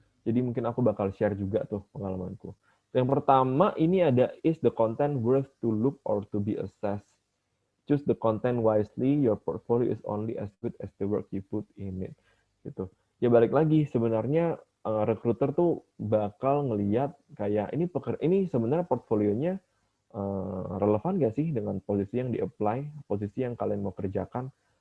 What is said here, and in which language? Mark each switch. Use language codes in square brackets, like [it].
[id] Jadi mungkin aku bakal share juga tuh pengalamanku. Yang pertama ini ada, [en] is the content worth to look or to be assessed? Choose the content wisely, your portfolio is only as good as the work you put in it. [id] Gitu. Ya balik lagi, sebenarnya recruiter tuh bakal ngeliat kayak ini sebenarnya portfolionya relevan gak sih dengan posisi yang di-apply, posisi yang kalian mau kerjakan.